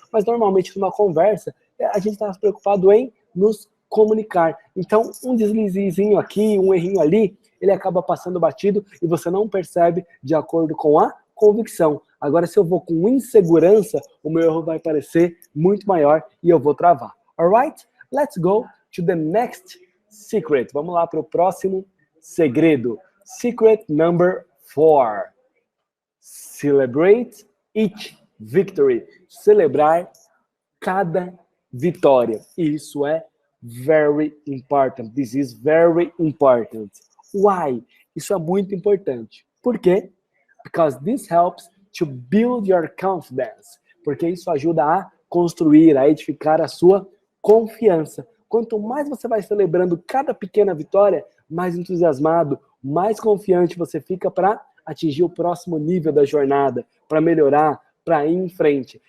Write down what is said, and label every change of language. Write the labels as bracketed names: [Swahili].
[Portuguese] Mas normalmente numa conversa, a gente está preocupado em nos comunicar. Então, um deslizinho aqui, um errinho ali, ele acaba passando batido e você não percebe de acordo com a convicção. Agora, se eu vou com insegurança, o meu erro vai parecer muito maior e eu vou travar. [English] Alright? Let's go to the next secret. [Portuguese] Vamos lá para o próximo segredo. [English] Secret number 4. Celebrate each victory. [Portuguese] Celebrar cada vitória. Isso é [English] very important. This is very important. Why? [Portuguese] Isso é muito importante. Por quê? [English] Because this helps to build your confidence. [Portuguese] Porque isso ajuda a construir, a edificar a sua confiança. Quanto mais você vai celebrando cada pequena vitória, mais entusiasmado, mais confiante você fica para atingir o próximo nível da jornada, para melhorar, para ir em frente.